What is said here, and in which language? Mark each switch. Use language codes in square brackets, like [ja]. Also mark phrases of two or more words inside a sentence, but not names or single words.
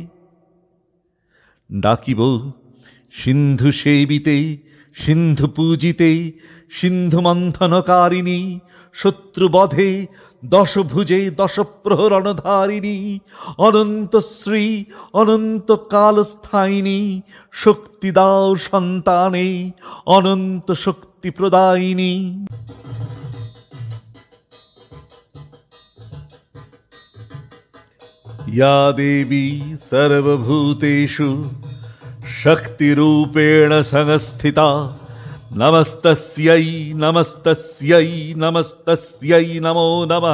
[bn] ডাকিব সিন্ধু সেবিতে, সিন্ধু পূজিতে, সিন্ধু মন্থনকারিণী, শত্রুবধে দশভুজে দশপ্রহরণধারিণী, অনন্ত শ্রী অনন্ত কালস্থায়িনী, শক্তি দাও সন্তানে, অনন্ত শক্তি প্রদায়িনী। [sa] या देवी सर्वभूतेषु शक्तिरूपेण संस्थिता, नमस्तस्यै नमस्तस्यै नमस्तस्यै नमो नमः।